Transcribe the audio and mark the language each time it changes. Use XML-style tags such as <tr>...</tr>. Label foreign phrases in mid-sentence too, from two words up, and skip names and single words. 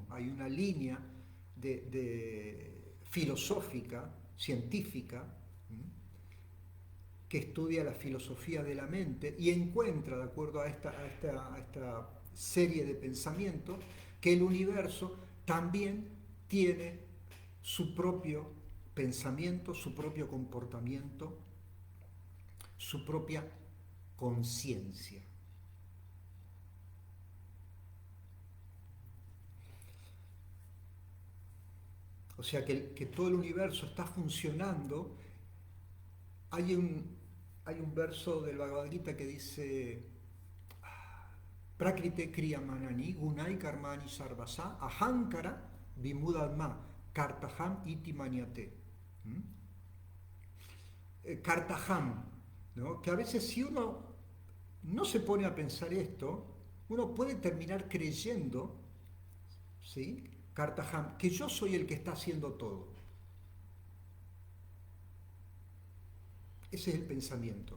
<es>Hay una línea de filosófica, científica, que estudia la filosofía de la mente y encuentra, de acuerdo a esta serie de pensamientos, que el universo también tiene su propio pensamiento, su propio comportamiento, su propia conciencia. O sea que todo el universo está funcionando. Hay hay un verso del Bhagavad Gita que dice:</es> <sa>प्रकृतेः क्रियमाणानि गुणैः कर्माणि सर्वशः अहङ्कारविमूढात्मा कर्ताहमिति मन्यते. ¿Mm?</sa> <es>Kartaham, ¿no? Que a veces si uno no se pone a pensar esto, uno puede terminar creyendo, ¿sí? Kartaham, que yo soy el que está haciendo todo. Ese es el pensamiento.</es>